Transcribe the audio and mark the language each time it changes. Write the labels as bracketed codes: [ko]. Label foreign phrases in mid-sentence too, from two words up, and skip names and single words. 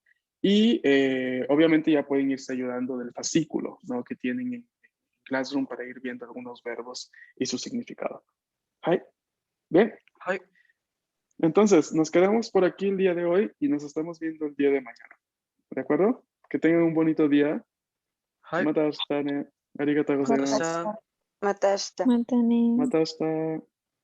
[es] Y obviamente ya pueden irse ayudando del fascículo, ¿no? Que tienen en Classroom para ir viendo algunos verbos y su significado. ¿Hay? ¿Bien? Ay, Entonces, nos quedamos por aquí el día de hoy y nos estamos viendo el día de mañana. ¿De acuerdo? Que tengan un bonito día. [ja] はい。また明日ね。ありがとうございます。また明日。また明日。またね。また明日。